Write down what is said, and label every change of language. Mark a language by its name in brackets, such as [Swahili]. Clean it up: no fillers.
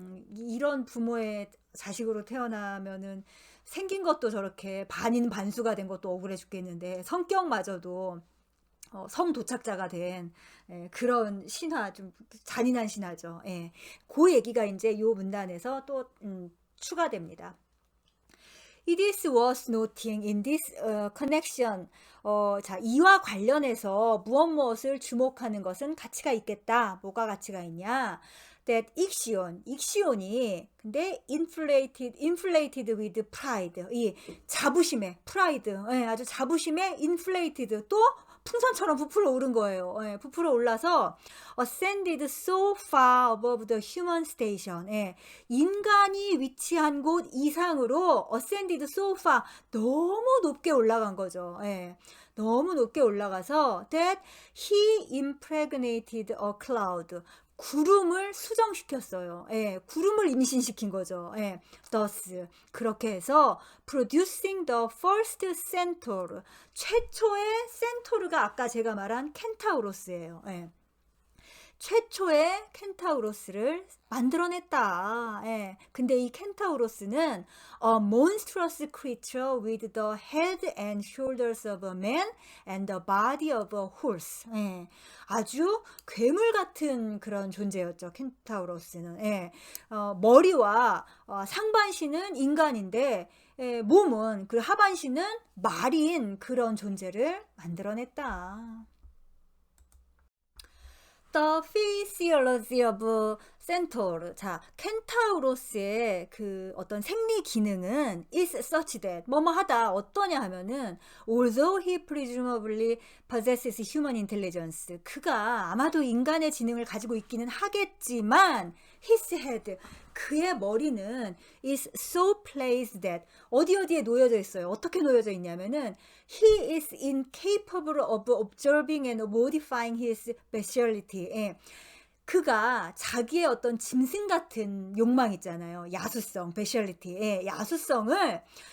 [Korean] 이런 부모의 자식으로 태어나면은 생긴 것도 저렇게 반인 반수가 된 것도 억울해 죽겠는데 성격마저도 성도착자가 된 그런 신화, 좀 잔인한 신화죠. 그 얘기가 이제 요 문단에서 또 추가됩니다. [English] It is worth noting in this connection. [Korean] 자, 이와 관련해서 무엇을 주목하는 것은 가치가 있겠다. 뭐가 가치가 있냐? [English] That [Korean] 익시온이 근데 [English] inflated with pride. [Korean] 이 자부심에 pride, 아주 자부심에 inflated, 또 풍선처럼 부풀어 오른 거예요. 부풀어 올라서 [English] ascended so far above the human station. [Korean] 인간이 위치한 곳 이상으로 [English] ascended so far, [Korean] 너무 높게 올라간 거죠. 너무 높게 올라가서 [English] that he impregnated a cloud. [Korean] 구름을 수정시켰어요. 구름을 임신시킨 거죠. [English] thus [Korean] 그렇게 해서 [English] producing the first centaur, [Korean] 최초의 센토르가 아까 제가 말한 켄타우로스예요. 최초의 켄타우로스를 만들어냈다. 근데 이 켄타우로스는 [English] a monstrous creature with the head and shoulders of a man and the body of a horse. [Korean] 아주 괴물 같은 그런 존재였죠. 켄타우로스는. 머리와 상반신은 인간인데 몸은, 그 하반신은 말인 그런 존재를 만들어냈다. [English] The physiology of centaur. [Korean] 자, 켄타우로스의 그 어떤 생리 기능은 [English] is such that [Korean] 뭐뭐하다, 어떠냐 하면은 [English] although he presumably possesses human intelligence, [Korean] 그가 아마도 인간의 지능을 가지고 있기는 하겠지만 [English] his head, [Korean] 그의 머리는 [English] is so placed that, [Korean] 어디에 놓여져 있어요. 어떻게 놓여져 있냐면은 [English] he is incapable of observing and modifying his bestiality. [Korean] 그가 자기의 어떤 짐승 같은 욕망 있잖아요. 야수성, bestiality. 야수성을